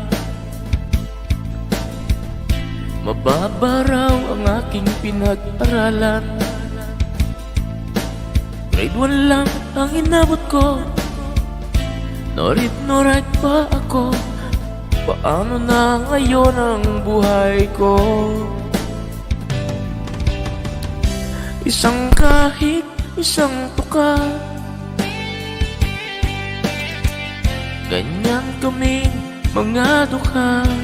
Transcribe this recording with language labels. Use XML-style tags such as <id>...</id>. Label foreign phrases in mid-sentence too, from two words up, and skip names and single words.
<tl>Mababa raw ang aking pinag-aralan. Grade 1 lang ang inabot ko.</tl> <en>No read, no write pa ako. Paano na ngayon ang buhay ko? Isang kahig, isang tuka. Ganyan kaming mga dukha.</en>